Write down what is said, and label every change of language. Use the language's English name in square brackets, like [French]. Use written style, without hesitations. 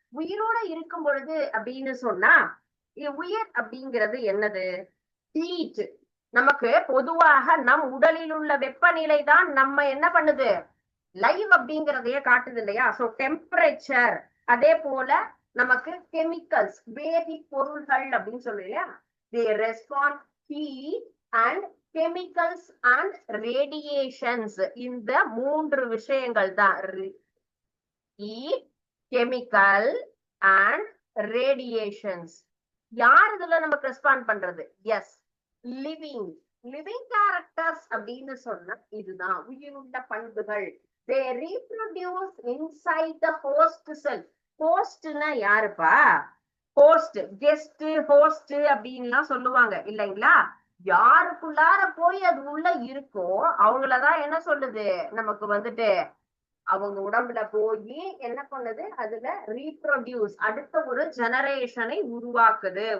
[Tamil] உயிரோட இருக்கும் பொழுது அப்படின்னு சொன்னா உயிர் அப்படிங்கிறது என்னது? ஹீட். நமக்கு பொதுவாக நம் உடலில் உள்ள வெப்பநிலை தான் நம்ம என்ன பண்ணுது? லைவ் அப்படிங்கிறதையே காட்டுது இல்லையா? So temperature. அதே போல நமக்கு கெமிக்கல்ஸ் வேதி பொருள்கள் அப்படின்னு சொல்லுங்க. [English] they respond heat and chemicals and radiations. [Tamil] இந்த 3 விஷயங்கள் தான் [English] heat, chemical and radiations. [Tamil] யார் இதுல நமக்கு ரெஸ்பாண்ட் பண்றது? எஸ், லிவிங் லிவிங் கேரக்டர்ஸ் அப்படின்னு சொன்னா இதுதான் உயிருள்ள பண்புகள். [English] they reproduce inside the host cell. [Tamil] ஹோஸ்ட்னா யாருப்பா? ஹோஸ்ட், கெஸ்ட், ஹோஸ்ட் அப்படின்லாம் சொல்லுவாங்க இல்லைங்களா? யாருக்குள்ளார போய் அது உள்ள இருக்கோ அவங்களதான் என்ன சொல்லுது நமக்கு வந்துட்டு அவங்க உடம்புல போய் என்ன பண்ணுது, அதுல ரீப்ரொடியூஸ் அடுத்த ஒரு ஜெனரேஷனை உருவாக்குது.